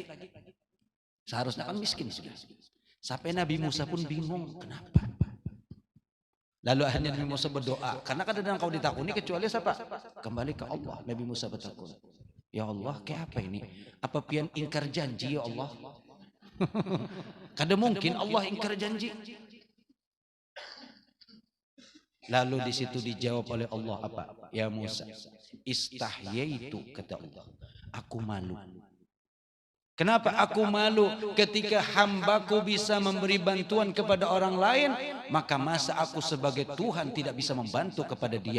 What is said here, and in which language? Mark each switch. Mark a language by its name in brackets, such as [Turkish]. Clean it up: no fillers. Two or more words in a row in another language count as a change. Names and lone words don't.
[Indonesian] Seharusnya kan miskin sudah. Sampai Nabi Musa pun bingung. Kenapa? Lalu akhirnya Nabi Musa berdoa. [Banjar] Karena kadang-kadang kau ditakuni kecuali siapa? [Indonesian] Kembali ke Allah. Nabi Musa bertakun. Ya Allah, kayak apa ini? [Banjar] Apa pian ingkar janji ya Allah? Kada mungkin Allah ingkar janji. Lalu di situ dijawab oleh Allah apa? [Indonesian] Ya Musa, istahyaitu kata Allah. Aku malu. Kenapa aku malu ketika hambaku bisa memberi bantuan kepada orang lain, maka masa aku sebagai Tuhan tidak bisa membantu kepada dia.